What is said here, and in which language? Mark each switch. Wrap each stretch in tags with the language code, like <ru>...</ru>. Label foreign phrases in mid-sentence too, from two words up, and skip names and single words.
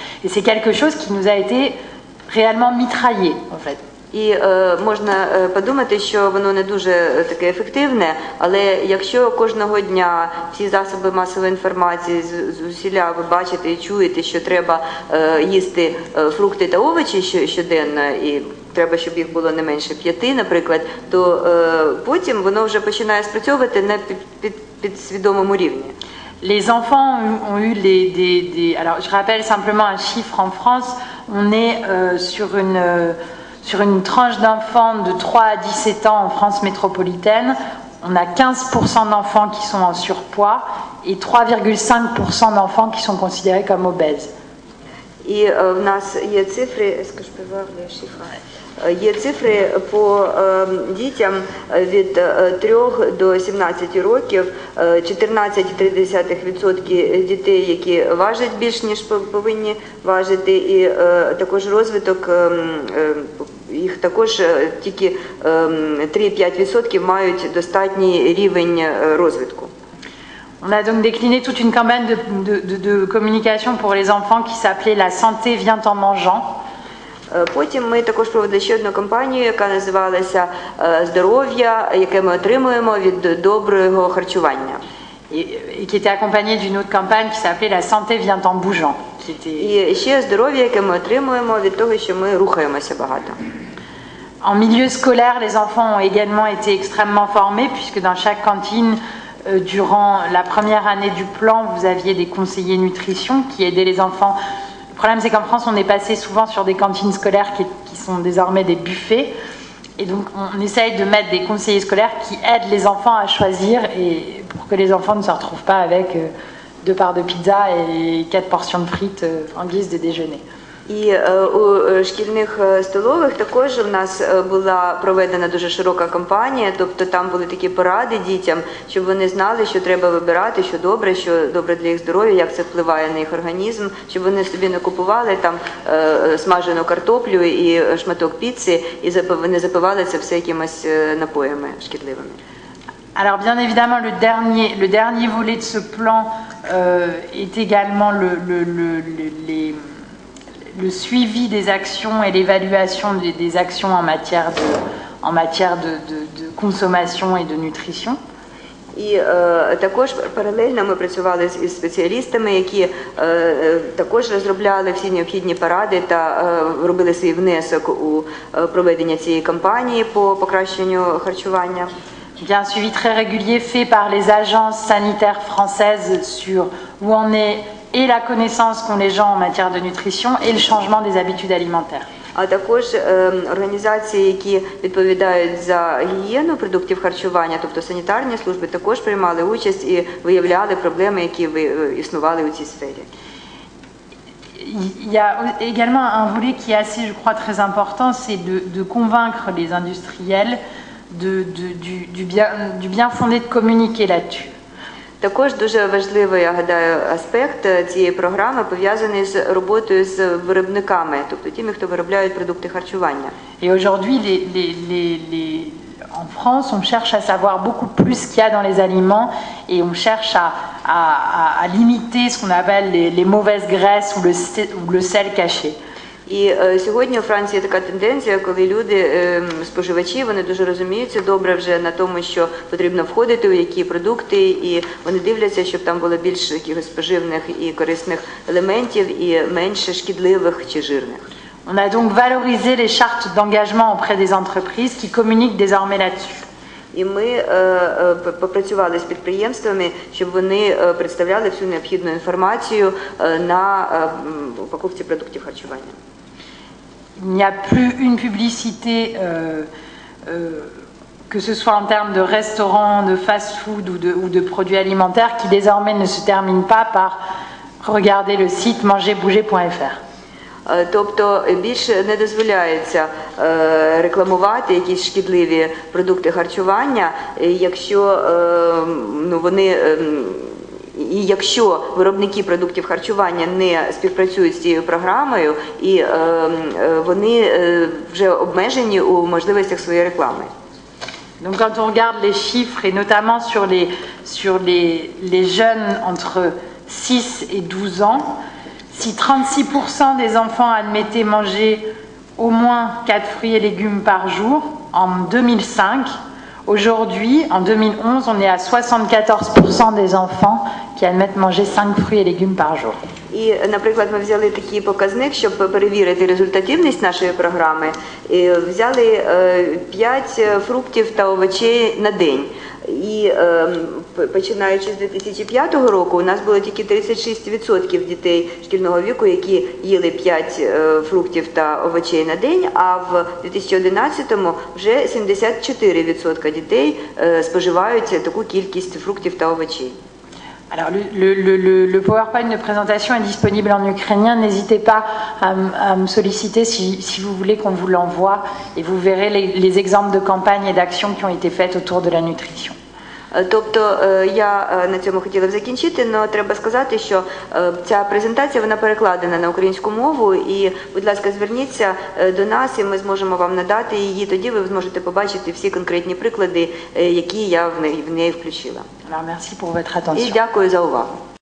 <fr>Et c'est quelque chose qui nous a été réellement mitraillé, en fait.</fr> <uk>І можна подумати, що воно не дуже таке ефективне, але якщо кожного дня всі засоби масової інформації звідусіля ви бачите і чуєте, що треба їсти фрукти та овочі щоденно, і треба, щоб їх було не менше 5, наприклад, то потім воно вже починає спрацьовувати на підсвідомому рівні.</uk> <fr>Les enfants ont eu Alors, je rappelle simplement un chiffre en France. On est sur une tranche d'enfants de 3 à 17 ans en France métropolitaine. On a 15% d'enfants qui sont en surpoids et 3,5% d'enfants qui sont considérés comme obèses.</fr> <uk>І в нас є цифри, є цифри по дітям від 3 до 17 років, 14,3% дітей, які важать більш, ніж повинні важити, і також розвиток, їх також тільки 3,5% мають достатній рівень розвитку.</uk> <fr>On a donc décliné toute une campagne de communication pour les enfants qui s'appelait La santé vient en mangeant.</fr> <uk>Потім ми також провели ще одну кампанію, яка називалася «Здоров'я, яке ми отримуємо від доброго харчування».</uk> <fr>Et qui était accompagnée d'une autre campagne qui s'appelait La santé vient en bougeant.</fr> <uk>І ще здоров'я, яке ми отримуємо від того, що ми рухаємося багато.</uk> <fr>En milieu scolaire, les enfants ont également été extrêmement formés puisque dans chaque cantine, durant la première année du plan, vous aviez des conseillers nutrition qui aidaient les enfants. Le problème, c'est qu'en France, on est passé souvent sur des cantines scolaires qui sont désormais des buffets. Et donc, on essaye de mettre des conseillers scolaires qui aident les enfants à choisir et pour que les enfants ne se retrouvent pas avec 2 parts de pizza et 4 portions de frites en guise de déjeuner.</fr> <uk>І у шкільних столових також у нас була проведена дуже широка кампанія, тобто там були такі поради дітям, щоб вони знали, що треба вибирати, що добре для їх здоров'я, як це впливає на їх організм, щоб вони собі не купували там смажену картоплю і шматок піци, і не запивали це все якимось напоями шкідливими.</uk> <fr>Alors bien évidemment, le dernier volet de ce plan est également le suivi des actions et l'évaluation des actions en matière de consommation et de nutrition.</fr> <uk>І також паралельно ми працювали із спеціалістами, які також розробляли всі необхідні поради та робили свій внесок у проведення цієї кампанії по покращенню харчування.</uk> <fr>Un suivi très régulier fait par les agences sanitaires françaises sur où en est et la connaissance qu'ont les gens en matière de nutrition et le changement des habitudes alimentaires.</fr> <uk>А також організації, які відповідають за гігієну продуктів харчування, тобто санітарні служби, також приймали участь і виявляли проблеми, які існували у цій сфері.</uk> <fr>Il y a également un volet qui est assez, je crois, très important, c'est de convaincre les industriels du bien fondé de communiquer là-dessus.</fr> <uk>Також дуже важливий, я гадаю, аспект цієї програми пов'язаний з роботою з виробниками, тобто тими, хто виробляють продукти харчування.</uk> <fr>Et aujourd'hui, en France, on cherche à savoir beaucoup plus ce qu'il y a dans les aliments et on cherche à limiter ce qu'on appelle les mauvaises graisses ou le sel caché.</fr> <uk>І сьогодні у Франції така тенденція, коли люди, споживачі, вони дуже розуміються добре вже на тому, що потрібно входити у які продукти, і вони дивляться, щоб там було більше якихось поживних і корисних елементів, і менше шкідливих чи жирних.</uk> <fr>On a donc valorisé les chartes d'engagement auprès des entreprises qui communiquent désormais là-dessus.</fr> <uk>І ми попрацювали з підприємствами, щоб вони представляли всю необхідну інформацію на упаковці продуктів харчування.</uk> <fr>Il n'y a plus une publicité, que ce soit en termes de restaurants, de fast-food ou de produits alimentaires, qui désormais ne se termine pas par regarder le site mangerbouger.fr.</fr> <uk>Тобто більше не дозволяється рекламувати якісь шкідливі продукти харчування, якщо виробники продуктів харчування не співпрацюють з цією програмою і вони вже обмежені у можливостях своєї реклами.</uk> <fr>Donc quand on regarde les chiffres et notamment sur les jeunes entre 6 et 12 ans, si 36% des enfants admettaient manger au moins 4 fruits et légumes par jour en 2005, aujourd'hui, en 2011, on est à 74% des enfants qui admettent manger 5 fruits et légumes par jour.</fr> <uk>І, наприклад, ми взяли такий показник, щоб перевірити результативність нашої програми, і взяли 5 фруктів та овочей на день. І починаючи з 2005 року, у нас було тільки 36% дітей шкільного віку, які їли 5 фруктів та овочей на день, а в 2011-му вже 74% дітей споживають таку кількість фруктів та овочей.</uk> <fr>Alors le PowerPoint de présentation est disponible en ukrainien. N'hésitez pas à me solliciter si vous voulez qu'on vous l'envoie et vous verrez les exemples de campagnes et d'actions qui ont été faites autour de la nutrition.</fr> <uk>Тобто я на цьому хотіла б закінчити, але треба сказати, що ця презентація вона перекладена на українську мову, і, будь ласка, зверніться до нас, і ми зможемо вам надати її, тоді ви зможете побачити всі конкретні приклади, які я в неї включила.</uk> <fr>Alors merci pour votre attention.</fr> <uk>І дякую за увагу.</uk>